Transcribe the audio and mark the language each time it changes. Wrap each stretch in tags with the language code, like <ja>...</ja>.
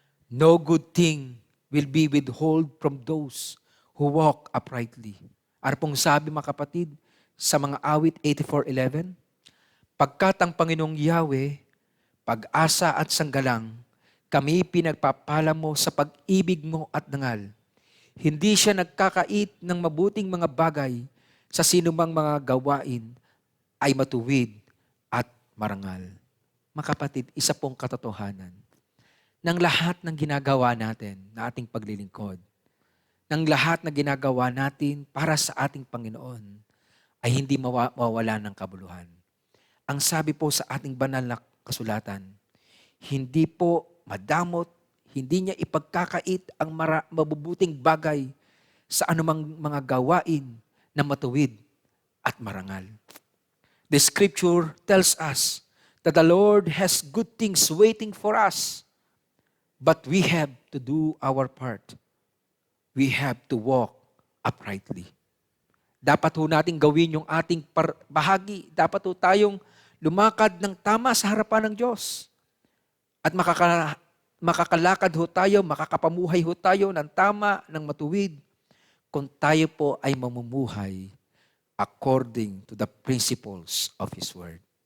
<en>No good thing will be withheld from those who walk uprightly.</en> <tl>Ano pong sabi, mga kapatid, sa mga awit 84:11? Pagkat ang Panginoong Yahweh, pag-asa at sanggalang, kami pinagpapala mo sa pag-ibig mo at dangal. Hindi siya nagkakait ng mabuting mga bagay sa sinumang mga gawain ay matuwid at marangal. Mga kapatid, isa pong katotohanan ng lahat ng ginagawa natin na ating paglilingkod, ng lahat na ginagawa natin para sa ating Panginoon, ay hindi mawawala ng kabuluhan. Ang sabi po sa ating banal na kasulatan, hindi po madamot, hindi niya ipagkakait ang mabubuting bagay sa anumang mga gawain na matuwid at marangal.</tl> <en>The scripture tells us that the Lord has good things waiting for us. But we have to do our part. We have to walk uprightly.</en> <tl>Dapat ho natin gawin yung ating bahagi. Dapat ho tayong lumakad ng tama sa harapan ng Diyos. At makakalakad ho tayo, makakapamuhay ho tayo ng tama, ng matuwid, kung tayo po ay mamumuhay</tl> <en>according to the principles of His Word.</en>